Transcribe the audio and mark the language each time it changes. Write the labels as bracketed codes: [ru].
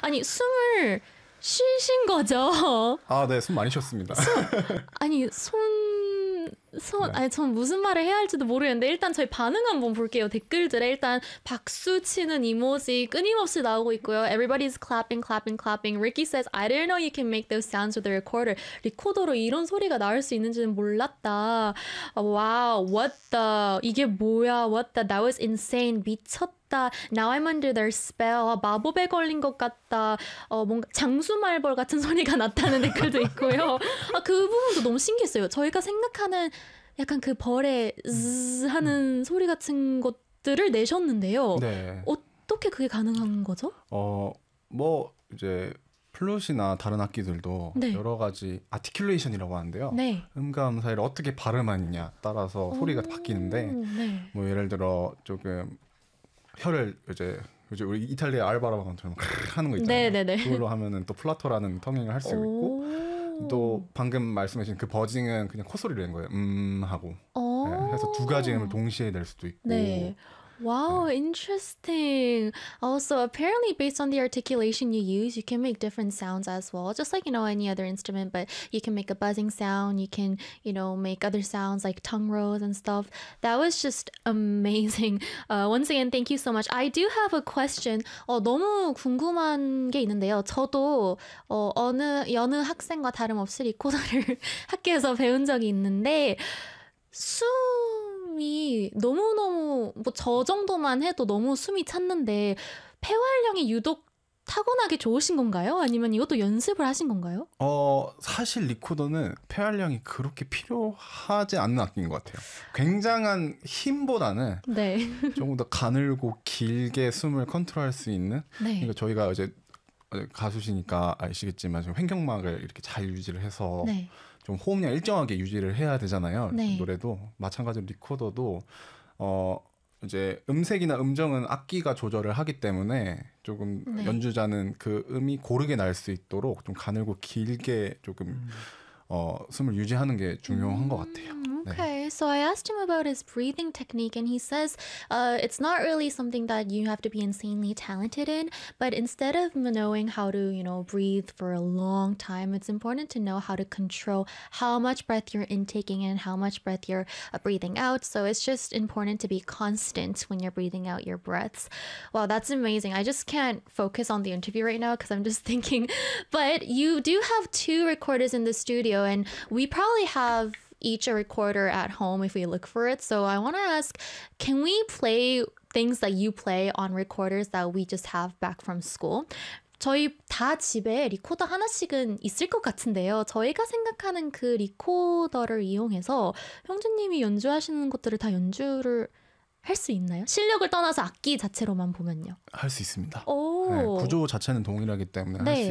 [ko] 아니, 숨을 쉬신 거죠? 아, 네, 숨 많이 쉬었습니다. 아니, 손, 네. 아니, 전 무슨 말을 해야 할지도 모르겠는데, 일단 저희 반응 한번 볼게요. 댓글들에 일단 박수 치는 이모지 끊임없이 나오고 있고요. [en] Everybody's clapping, clapping, clapping. Ricky says, I didn't know you can make those sounds with a recorder. [ko] 리코더로 이런 소리가 나올 수 있는지는 몰랐다. [en] Wow, what the? [ko] 이게 뭐야? [en] What the? That was insane. [ko] 미쳤다. [en] Now I'm under their spell. [ko] 마법에 걸린 것 같다. 뭔가 장수말벌 같은 소리가 났다는 댓글도 있고요. 아, 그 부분도 너무 신기했어요. 저희가 생각하는 약간 그 벌의 으 하는 소리 같은 것들을 내셨는데요. 네. 어떻게 그게 가능한 거죠? 뭐 이제 플룻이나 다른 악기들도 여러 가지 아티큘레이션이라고 하는데요. 음감 사이를 어떻게 발음하느냐에 따라서 소리가 바뀌는데 뭐 예를 들어 조금 혀를 이제 요즘 우리 이탈리아 알바라방처럼 하는 거 있잖아요. 그걸로 하면은 또 플라토라는 터밍을 할수 있고 또 방금 말씀하신 그 버징은 그냥 코 소리를 낸 거예요. 하고. 네, 해서 두 가지 음을 동시에 낼 수도 있고. [en] 와우, interesting. Also, apparently, based on the articulation you use, you can make different sounds as well. Just like, you know, any other instrument, but you can make a buzzing sound, you can, you know, make other sounds like tongue rolls and stuff. That was just amazing. Once again, thank you so much. I do have a question. [ko] 너무 궁금한 게 있는데요. 저도, 여느 학생과 다름없이 리코더를 학교에서 배운 적이 있는데, 숨이 너무너무, 뭐, 저 정도만 해도 너무 숨이 찼는데, 폐활량이 유독 타고나게 좋으신 건가요? 아니면 이것도 연습을 하신 건가요? 사실 리코더는 폐활량이 그렇게 필요하지 않는 악기인 것 같아요. 굉장한 힘보다는 네. 조금 더 가늘고 길게 숨을 컨트롤할 수 있는 그러니까 저희가 이제 가수시니까 아시겠지만 횡격막을 이렇게 잘 유지를 해서 네. 네. 좀 호흡량 일정하게 유지를 해야 되잖아요. 네. 노래도 마찬가지로 리코더도 이제 음색이나 음정은 악기가 조절을 하기 때문에 조금 네. 연주자는 그 음이 고르게 날수 있도록 좀 가늘고 길게 조금 숨을 유지하는 게 중요한 것 같아요. [en] Okay, so I asked him about his breathing technique, and he says it's not really something that you have to be insanely talented in, but instead of knowing how to, you know, breathe for a long time, it's important to know how to control how much breath you're intaking and how much breath you're breathing out. So it's just important to be constant when you're breathing out your breaths. Wow, that's amazing. I just can't focus on the interview right now because I'm just thinking. But you do have two recorders in the studio, and we probably have each a recorder at home if we look for it. So I want to ask, can we play things that you play on recorders that we just have back from school? [ko] 저희 다 집에 리코더 하나씩은 있을 것 같은데요. 저희가 생각하는 그 리코더를 이용해서 형제님이 연주하시는 것들을 다 연주를 할수 있나요? 실력을 떠나서 악기 자체로만 보면요. 할수 있습니다. 네, 오. 구조 자체는 동일하기 때문에 할수